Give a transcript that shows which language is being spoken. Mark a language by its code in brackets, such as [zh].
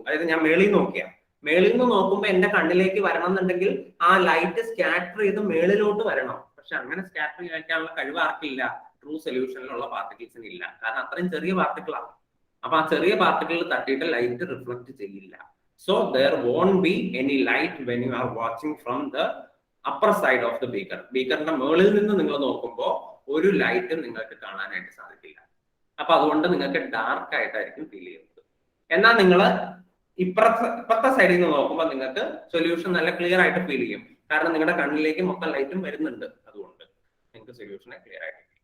[ml] അതായത് ഞാൻ മേളിൽ നിന്ന് നോക്കുമ്പോൾ എന്റെ കണ്ണിലേക്ക് വരണം എന്നുണ്ടെങ്കിൽ ആ ലൈറ്റ് സ്കാറ്റർ ചെയ്ത് മേളിലോട്ട് വരണം. പക്ഷെ അങ്ങനെ സ്കാറ്റർ ചെയ്യാനുള്ള കഴിവ് ആർക്കില്ല? ട്രൂ സൊല്യൂഷനിലുള്ള പാർട്ടിക്കിൾസിന് ഇല്ല. കാരണം അത്രയും ചെറിയ പാർട്ടിക്കിളാണ്. അപ്പൊ ആ ചെറിയ പാർട്ടിക്കിൾ തട്ടിയിട്ട് ലൈറ്റ് റിഫ്ലക്ട് ചെയ്യില്ല. [en] So there won't be any light when you are watching from the upper side of the beaker. [ml] ബീക്കറിന്റെ മുകളിൽ നിന്ന് നിങ്ങൾ നോക്കുമ്പോൾ ഒരു ലൈറ്റും നിങ്ങൾക്ക് കാണാനായിട്ട് സാധിക്കില്ല. അപ്പൊ അതുകൊണ്ട് നിങ്ങൾക്ക് ഡാർക്ക് ആയിട്ടായിരിക്കും ഫീൽ ചെയ്യുന്നത്. എന്നാൽ നിങ്ങൾ ഇപ്പുറത്തെ സൈഡിൽ നിന്ന് നോക്കുമ്പോൾ നിങ്ങൾക്ക് സൊല്യൂഷൻ നല്ല ക്ലിയർ ആയിട്ട് ഫീൽ ചെയ്യും. കാരണം നിങ്ങളുടെ കണ്ണിലേക്ക് മൊത്തം ലൈറ്റും വരുന്നുണ്ട്. അതുകൊണ്ട് നിങ്ങൾക്ക് സൊല്യൂഷനെ ക്ലിയർ ആയിട്ട്.